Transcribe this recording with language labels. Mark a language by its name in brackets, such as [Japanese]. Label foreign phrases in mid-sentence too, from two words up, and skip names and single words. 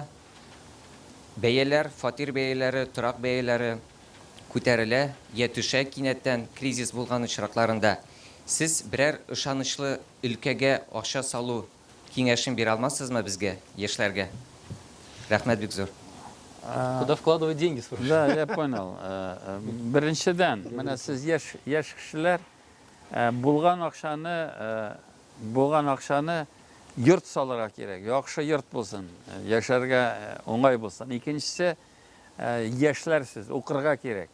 [Tatar] Бәяләр, фатир бәяләре, торак бәяләре күтәрелә, я төшә кинәттән кризис булган очракларында. Сез берәр ышанычлы өлкәгә акча салу киңәшен бирә алмассызмы безгә, яшьләргә? Рәхмәт бик зур. [Russian] Куда вкладывать деньги, спрашиваю? Да, я понял. [Tatar] Беренчедән, менә сез яшь кешеләр булган акчаны йорт салырга кирәк. Яхшы йорт булсын, яшәргә уңай булсын. Икенчесе, яшьләрсез укырга кирәк.